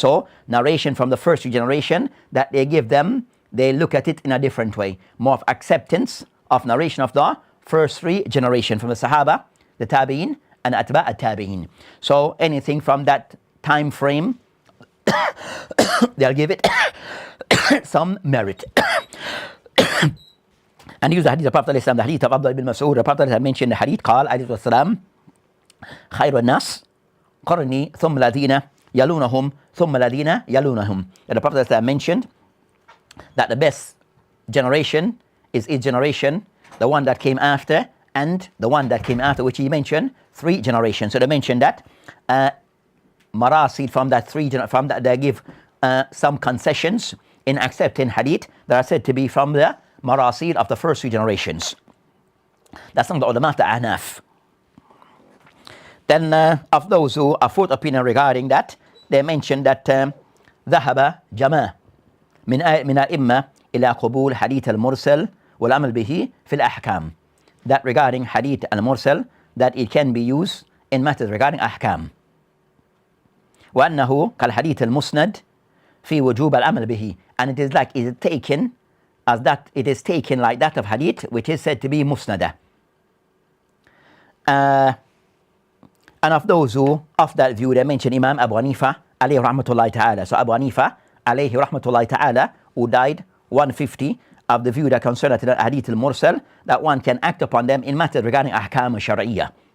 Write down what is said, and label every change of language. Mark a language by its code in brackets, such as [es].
[en] So narration from the first three generation, that they give them, they look at it in a different way, more of acceptance of narration of the first three generation from the Sahaba, the Tabi'in, and Atba' at-Tabi'in. So anything from that time frame, they'll give it some merit. And use the hadith of Prophet ﷺ, the hadith of Abdullah ibn Mas'ud. The Prophet had mentioned the hadith, [ar] قال عليه السلام خير الناس قرني ثم الذين يلونهم ثم الذين يلونهم. [en] And the Prophet ﷺ mentioned that the best generation is his generation, the one that came after, and the one that came after, which he mentioned, three generations. So they mentioned that marasid from that they give some concessions in accepting hadith that are said to be from the marasid of the first three generations. That's some of the ulama of the Ahnaf. Then of those who are fourth opinion regarding that, they mentioned that [ar] ذهب جماعة من الأئمة إلى قبول حديث المرسل والعمل به في الأحكام. [en] That regarding hadith al-mursal, that it can be used in matters regarding ahkam. [ar] وأنه كالحديث المسند في وجوب العمل به. [en] And it is like it is taken as that, it is taken like that of hadith which is said to be musnada. And of those who of that view, they mention Imam Abu Hanifa alayhi rahmatullahi ta'ala. So Abu Hanifa alayhi rahmatullahi ta'ala, who died 150, of the view that concerned the hadith al-mursal, that one can act upon them in matters regarding ahkam al-shar'iyyah.